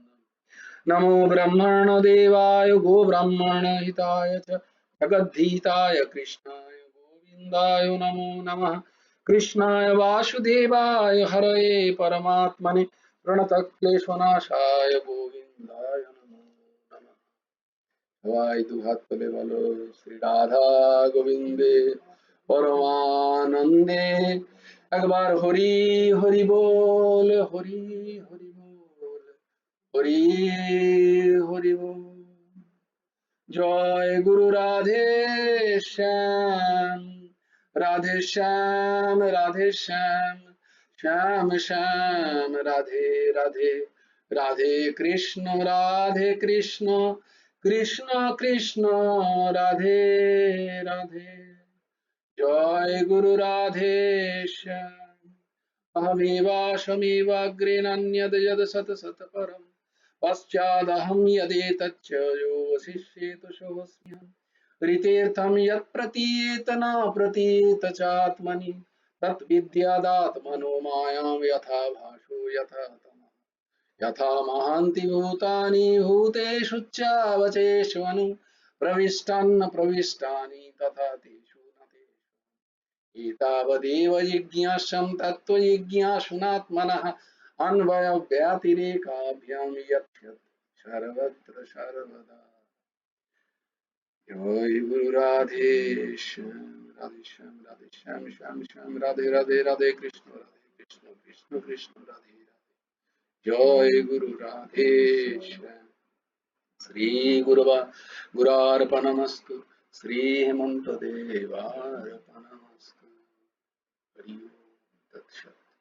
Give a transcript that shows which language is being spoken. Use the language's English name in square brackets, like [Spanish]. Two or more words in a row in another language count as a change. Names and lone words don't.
[Sanskrit] नमो ब्रह्मण देवाय गो ब्राह्मण हिताय च जगद्धीताय कृष्णाय गोविन्दाय नमो नमः। कृष्णाय वासुदेवाय हरये परमात्मने प्रणतक्लेशनाशाय गोविन्दाय नमो नमः। [Bangla] সবাই দুহাত তুলে বলো শ্রী রাধা গোবিন্দে পরমানন্দে। একবার হরি হরি বল, হরি হরি বল, হরি হরি বল। [Sanskrit] জয় গুরু রাধে শ্যাম, রাধে শ্যাম, রাধে শ্যাম, শ্যাম শ্যাম রাধে রাধে, রাধে কৃষ্ণ, রাধে কৃষ্ণ, কৃষ্ণ কৃষ্ণ রাধে রাধে। জয় গুরু রাধে শ্যাম। अहमेवाशमेवाग्रे नान्यद् यद् सत् सत् परम् पश्चादहं यदेतच्च यो वसिष्येत सोऽस्म्यहम्। ऋतेर्थम यत् प्रतीयेत न प्रतीयेत चात्मनि तत् विद्यादात्मनो मायां यथा भाषो यथा तमः यथा महान्ति भूतानि भूतेषु चावचेष्वनु प्रविष्टान्न प्रविष्टानि तथा तेषु न तेषु एतावदेव जिज्ञासं तत्त्वजिज्ञासुनात्मनः अन्वयव्यतिरेकाभ्यां यत् सर्वत्र सर्वदा। जय गुरु राधे श्याम श्याम श्याम राधे राधे राधे कृष्ण कृष्ण कृष्ण राधे राधे। जय गुरु राधे श्याम। श्री गुरार्पणमस्तु श्री हेमंत देवार्पणमस्तु। हरि ओम तत्सत्।